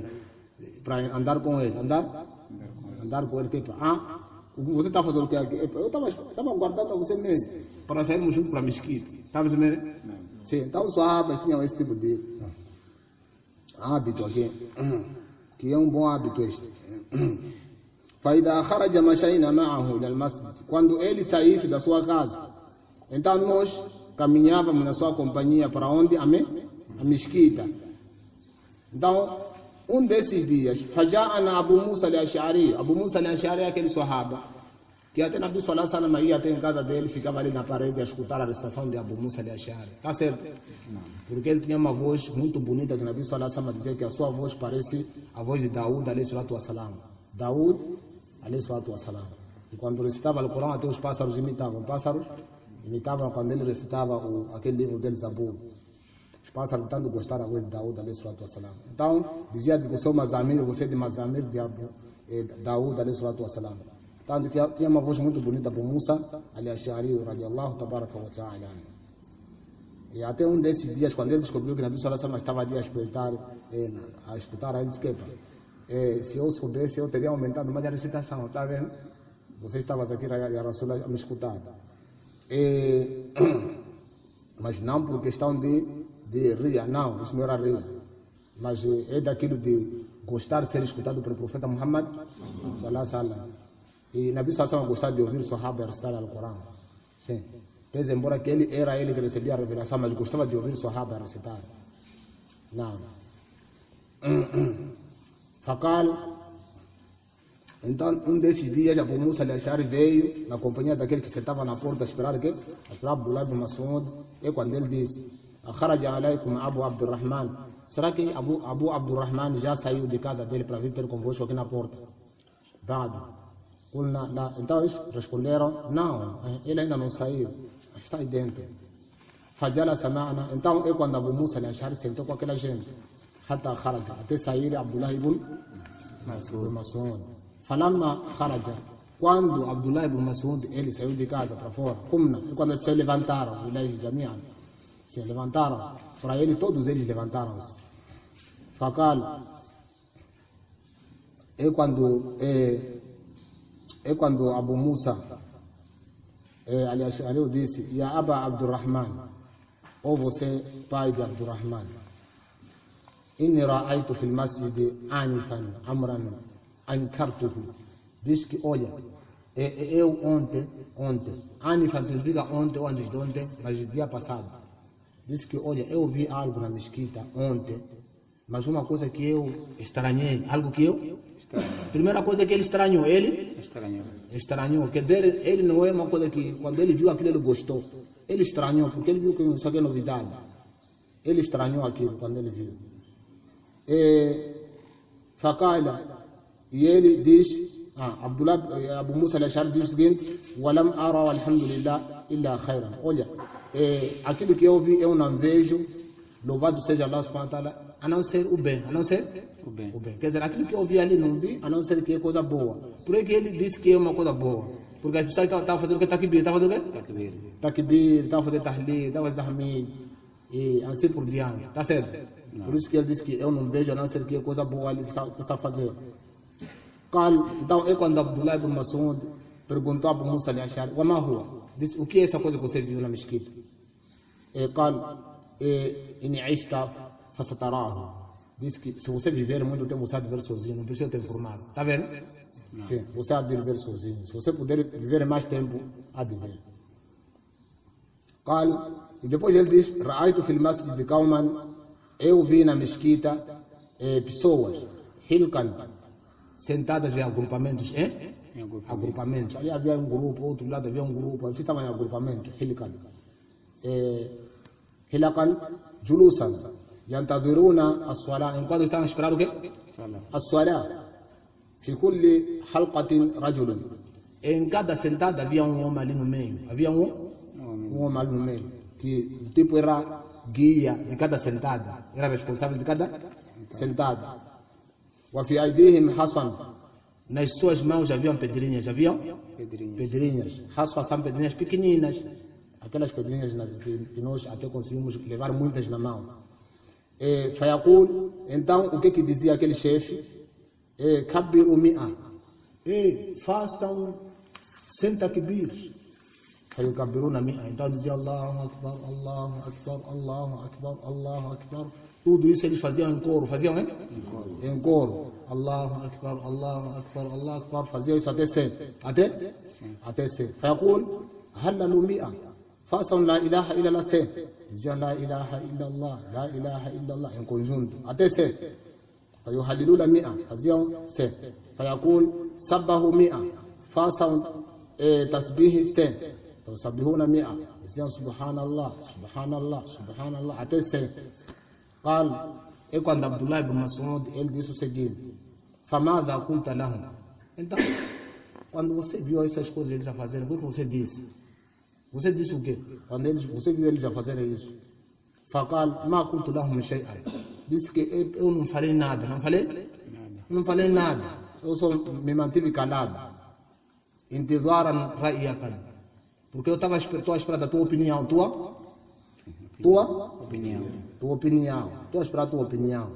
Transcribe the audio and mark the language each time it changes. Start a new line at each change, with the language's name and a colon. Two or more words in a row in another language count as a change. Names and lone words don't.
Portuguese: Para andar com ele. Andar com ele. Você está fazendo o que aqui? Eu estava guardando você mesmo. Para sairmos juntos para a mesquita. Está percebendo? Sim, então os sahabas tinham esse tipo de hábito aqui. Que é um bom hábito este.
Arabic: فإذا خرج مشينا معه إلى المسجد.
Portuguese: Quando ele saísse da sua casa, então nós caminhávamos na sua companhia para onde? A mesquita. Então, um desses dias,
Arabic: فجاءنا أبو موسى الأشعري.
Portuguese: Abu Musa al-Ash'ari é aquele sahaba que até Nabi
Arabic: صلى الله عليه وسلم
Portuguese: ia até em casa dele, ficava ali na parede a escutar a recitação de Abu Musa al-Ash'ari. Está certo? Porque ele tinha uma voz muito bonita, que Nabi
Arabic: صلى الله عليه وسلم
Portuguese: dizia que a sua voz parece a voz de Daúd
Arabic: عليه الصلاة والسلام. داود عليه الصلاة والسلام.
Portuguese: E quando recitava o Corão, até os pássaros imitavam. Pássaros imitavam quando ele recitava aquele livro dele, Zabur. Os pássaros tanto gostaram da voz de Daúd
Arabic: عليه الصلاة والسلام.
Portuguese: Então, dizia que eu sou Mazamir, você é de Mazamir de Daúd
Arabic: عليه الصلاة والسلام.
Portuguese: Tanto que tinha uma voz muito bonita para Musa al-Ash'ari
Arabic: رضي الله تبارك وتعالى.
Portuguese: E até um desses dias, quando ele descobriu que Nabi
Arabic: صلى الله عليه وسلم
Portuguese: estava ali a escutar, ele disse que se eu soubesse, eu teria aumentado mais a recitação, está vendo? Você estava aqui, a Rasul, a me escutar. Mas não por questão de ria, não, isso não era ria. Mas é daquilo de gostar de ser escutado pelo profeta Muhammad
Arabic: صلى الله عليه وسلم.
Portuguese: E Nabi
Arabic: صلى الله عليه وسلم
Portuguese: gostava de ouvir o sahaba recitar o Corão. Sim. Pese embora que era ele que recebia a revelação, mas gostava de ouvir o sahaba recitar. Não. Fakal. Então, um desses dias, Abu Musa al-Ash'ari veio na companhia daquele que sentava na porta a esperar Abdullah ibn Mas'ud. E quando ele disse:
Arabic: "أخرج عليكم أبو عبد الرحمن",
Portuguese: será que Abu Abdurrahman já saiu de casa dele para vir ter convosco aqui na porta? Bado. Então eles responderam: não, ele ainda não saiu, está aí dentro.
Arabic: فجلس معنا.
Portuguese: Então é quando Abu Musa al-Ash'ari sentou com aquela gente, até sair Abdullah ibn Mas'ud.
Arabic: فلما خرج,
Portuguese: quando Abdullah ibn Mas'ud ele saiu de casa para fora, quando eles se levantaram, se levantaram para ele, todos eles levantaram-se. Fakal, é quando Abu Musa al-Ash'ari disse:
Arabic: "يا أبا عبد الرحمن,
Portuguese: ou você, pai de Abdurrahman,
Arabic: إني رأيت في المسجد آنفا أمرا أنكرته."
Portuguese: Diz que, olha, eu ontem, anifan significa ontem ou antes de ontem, mas dia passado. Diz que, olha, eu vi algo na mesquita ontem, mas uma coisa que eu estranhei, algo que eu... Primeira coisa que ele estranhou, estranhou. Quer dizer, ele não é uma coisa que, quando ele viu aquilo, ele gostou. Ele estranhou, porque ele viu que isso aqui é novidade. Ele estranhou aquilo quando ele viu. Fakala, e ele diz, Abu Musa al-Ash'ari diz o seguinte:
Arabic: "ولم أر الحمد لله إلا خيرا."
Portuguese: Olha, aquilo que eu vi, eu não vejo, louvado seja Allah
Arabic: سبحانه وتعالى,
Portuguese: a não ser o bem, o bem. Quer dizer, aquilo que eu vi ali não vi, a não ser que é coisa boa. Por que ele disse que é uma coisa boa? Porque as pessoas estavam fazendo o que? Takbir, estavam fazendo o quê? Takbir, estavam fazendo tahlil, estavam fazendo tahmid, e assim por diante, está certo? Por isso que ele disse que eu não vejo, a não ser que é coisa boa ali que está fazendo. Então é quando Abdullah ibn Mas'ud perguntou a Abu Musa al-Ash'ari:
Arabic: "وما هو?"
Portuguese: Disse: "O que é essa coisa que você viu na mesquita?"
Arabic: "إن عشت فستراه."
Portuguese: Diz que se você viver muito tempo, você há de ver sozinho, não precisa te informar. Está vendo? Não. Sim, você há de viver sozinho. Se você puder viver mais tempo, há de ver. E depois ele diz:
Arabic: "رأيت في المسجد قوما",
Portuguese: eu vi na mesquita pessoas, hilkan, sentadas em agrupamentos, agrupamentos. Ali havia um grupo, outro lado havia um grupo, assim estavam em agrupamento, hilkan.
Arabic: حلقا جلوسا. ينتظرون الصلاة,
Portuguese: enquanto estavam esperando o quê? As-salah.
Arabic: في كل حلقة رجل.
Portuguese: Em cada sentada havia um homem ali no meio. Havia um homem ali no meio, que o tipo era guia de cada sentada, era responsável de cada sentada.
Arabic: وفي أيديهم حصى.
Portuguese: nas suas mãos haviam pedrinhas, pedrinhas. Haswa são pedrinhas pequeninas, aquelas pedrinhas que nós até conseguimos levar muitas na mão. Fayaqul, então o que dizia aquele chefe?
Arabic: كبروا مائة,
Portuguese: façam 100 takbir.
Arabic: فيكبرون مائة,
Portuguese: então dizia
Arabic: الله أكبر الله أكبر الله أكبر الله أكبر.
Portuguese: Tudo isso eles faziam em coro, em coro.
Arabic: الله أكبر الله أكبر الله أكبر,
Portuguese: faziam isso até 100. Até 100.
Arabic: فيقول هللوا مائة,
Portuguese: façam
Arabic: لا إله إلا الله
Portuguese: 100. Diziam
Arabic: لا إله إلا الله,
Portuguese: em conjunto, até 100.
Arabic: فيهللون مائة,
Portuguese: faziam 100.
Arabic: فيقول سبحوا مائة,
Portuguese: façam tasbih 100.
Arabic: فيسبحون مائة, diziam سبحان الله سبحان الله سبحان الله,
Portuguese: até 100. E quando Abdullah ibn Mas'ud, ele disse o seguinte:
Arabic: فماذا قلت لهم.
Portuguese: Então, quando você viu essas coisas eles a fazerem, o que você disse? Você disse o quê? Quando você viu eles a fazerem isso?
Arabic: فقال ما قلت لهم شيئا.
Portuguese: Disse que eu não falei nada. Não falei nada. Eu só me mantive calado.
Arabic: انتظارا رأيك.
Portuguese: Porque eu estava a esperar a tua opinião. Tua opinião. Estou a esperar a tua opinião.